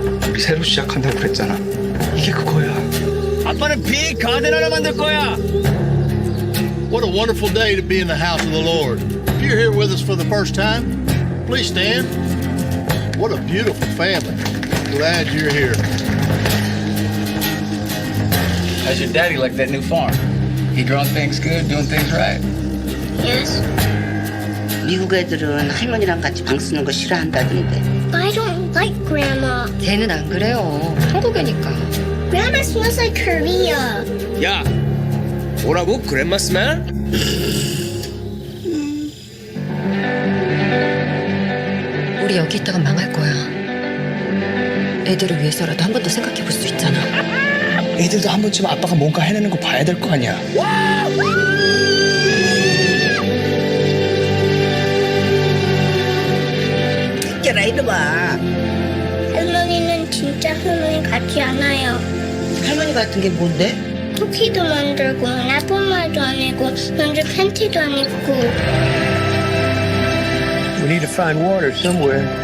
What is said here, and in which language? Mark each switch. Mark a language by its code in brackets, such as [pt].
[ko] 우리 새로 시작한다고 그랬잖아. 이게 그거야. 아빠는 빅 가든 하나 만들 거야. [en] What a wonderful day to be in the house of the Lord. If you're here with us for the first time, please stand. What a beautiful family. Glad you're here. How's your daddy like that new farm? He growing things good, doing things right? Yes. [ko] 미국 애들은 할머니랑 같이 방 쓰는 거 싫어한다던데. [en] I don't like Grandma. [ko] 걔는 안 그래요. 한국애니까. [en] Grandma smells like Korea. [ko] 야, 뭐라고? [en] 그랜마 스멜? [ko] 우리 여기 있다가 망할 거야. 애들을 위해서라도 한 번 더 생각해 볼 수 있잖아. 애들도 한 번쯤 아빠가 뭔가 해내는 거 봐야 될 거 아니야. 듣겨라 이놈아. 할머니는 진짜 할머니 같지 않아요. 할머니 같은 게 뭔데? 쿠키도 만들고 나쁜 말도 안 하고 먼저 팬티도 안 입고. [en] We need to find water somewhere.